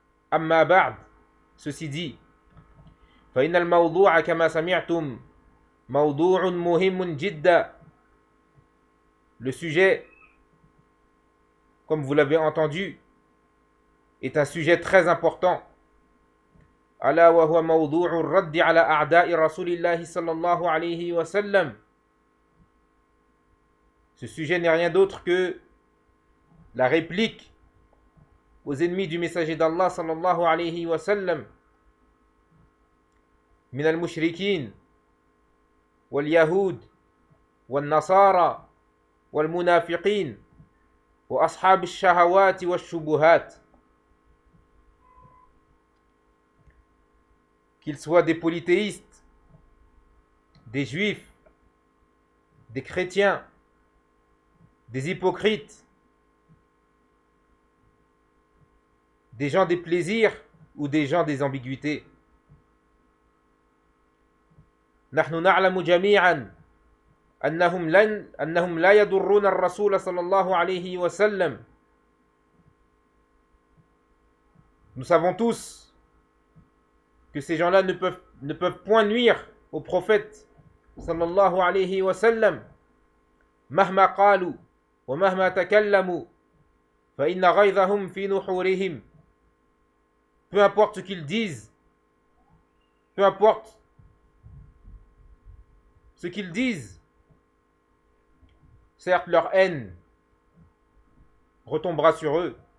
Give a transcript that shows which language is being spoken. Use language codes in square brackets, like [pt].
[ar] Amma ba'd, [fr] ceci dit, [ar] fa innal mawdu'a kama sami'tum, mawdu'un muhimun jidda. [fr] Le sujet, comme vous l'avez entendu, est un sujet très important. [ar] ألا وهو موضوع الرد على أعداء رسول الله صلى الله عليه وسلم. [fr] Ce sujet n'est rien d'autre que la réplique aux ennemis du messager d'Allah صلى الله عليه وسلم [ar] من المشركين واليهود والنصارى والمنافقين وأصحاب الشهوات والشبهات. [fr] Qu'ils soient des polythéistes, des juifs, des chrétiens, des hypocrites, des gens des plaisirs ou des gens des ambiguïtés. [ar] نحن نعلم جميعا أنهم لن أنهم لا يضرون الرسول صلى الله عليه وسلم. [fr] Nous savons tous que ces gens-là ne peuvent point nuire au prophète صلى الله عليه وسلم. [ar] مهما قالوا ومهما تكلموا فإن غيظهم في نحورهم. [fr] Peu importe ce qu'ils disent, peu importe ce qu'ils disent, certes leur haine retombera sur eux.